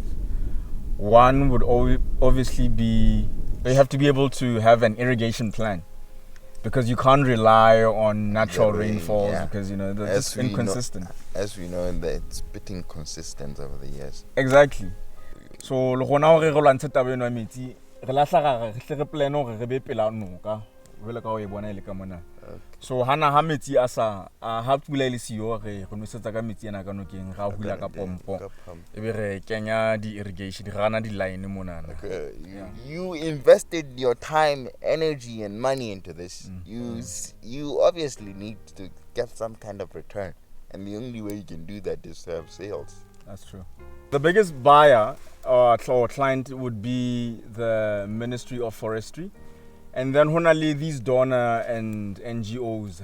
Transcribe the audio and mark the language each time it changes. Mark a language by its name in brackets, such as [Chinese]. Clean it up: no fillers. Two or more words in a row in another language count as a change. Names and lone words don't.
[English] One would obviously be you have to be able to have an irrigation plan, because you can't rely on natural rainfalls, because they're just inconsistent. As we know, it's bit inconsistent over the years. Exactly. [Southern Sotho] So le gona hore re lwantshe taba eno ya metsi re lahla ga re plan hore re be pela noka vele ka o e bona ile ka mona. So hana ha metsi a sa ha pula ile siyo re nosetsa ka metsi ena ka nokeng ga hula ka pompo e be re kenya di irrigation di rana di line mona. [English] You invested your time, energy and money into this. You obviously need to get some kind of return, and the only way you can do that is to have sales. That's true. The biggest buyer or client would be the Ministry of Forestry, and then honestly these donor and NGOs.